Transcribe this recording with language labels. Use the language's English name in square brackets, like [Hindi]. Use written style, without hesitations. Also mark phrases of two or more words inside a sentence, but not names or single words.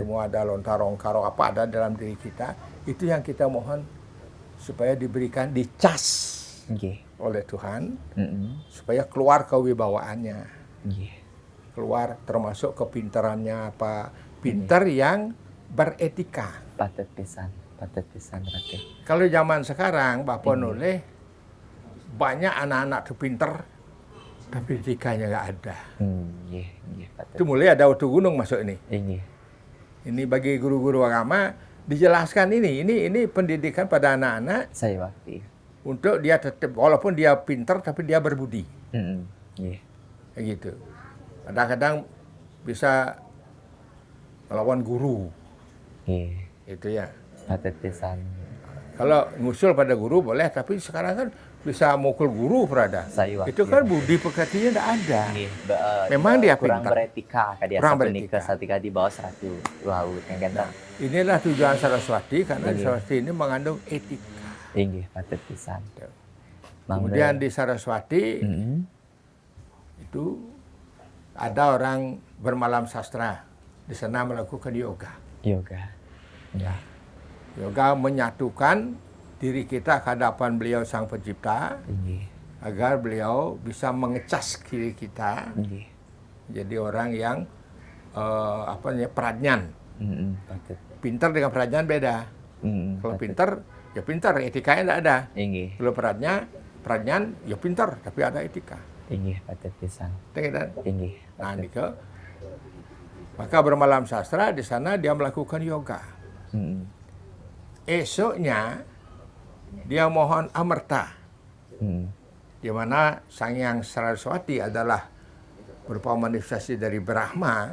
[Indonesian] Semua ada lontar ongkaro apa ada dalam diri kita. Itu yang kita mohon supaya diberikan dicas Nggih. oleh Tuhan supaya Mm-mm. keluar kewibawaannya. Nggih. Keluar termasuk kepintarannya apa pinter yang beretika. [Balinese] Patut pisan Ratu. [Indonesian] Kalau zaman sekarang Bapak nulis banyak anak-anak tuh pinter tapi etikanya nggak ada. [Balinese] Nggih, patut. [Indonesian] Itu mulai ada waktu gunung masuk ini. Nggih. Ini bagi guru-guru agama dijelaskan ini pendidikan pada anak-anak Saya waktu. untuk dia tetap walaupun dia pinter tapi dia berbudi. Nggih. Kayak gitu. Kadang-kadang bisa melawan guru. Nggih. Itu ya. [Balinese] Patut pisan. [Indonesian] Kalau ngusul pada guru boleh, tapi sekarang kan bisa mukul guru, Prada. Saya Itu kan budi pekertinya tidak ada. Nggih. Memang dia kurang pintar. beretika kadia Kurang sapunika beretika. satika di bawah 100 laut yang kan. Inilah tujuan Saraswati karena Iya. Saraswati ini mengandung etika. [Balinese] Nggih, patut pisan. [Indonesian] Kemudian di Saraswati itu ada orang bermalam sastra. Di sana melakukan yoga. Yoga. Ya. Yoga menyatukan diri kita ke hadapan beliau Sang Pencipta Nggih. agar beliau bisa mengecas diri kita Nggih. jadi orang yang pradnyan. Patut. Pintar dengan pradnyan beda. Kalau Patut. pintar ya pintar, etikanya tidak ada. Nggih. Kalau pradnyan ya pintar tapi ada etika. [Balinese] Nggih, patut pisan. [Indonesian] Kan? Nggih. Nah, maka bermalam sastra di sana dia melakukan yoga. Esoknya dia mohon amerta, di mana Sang Hyang Saraswati adalah berupa manifestasi dari Brahma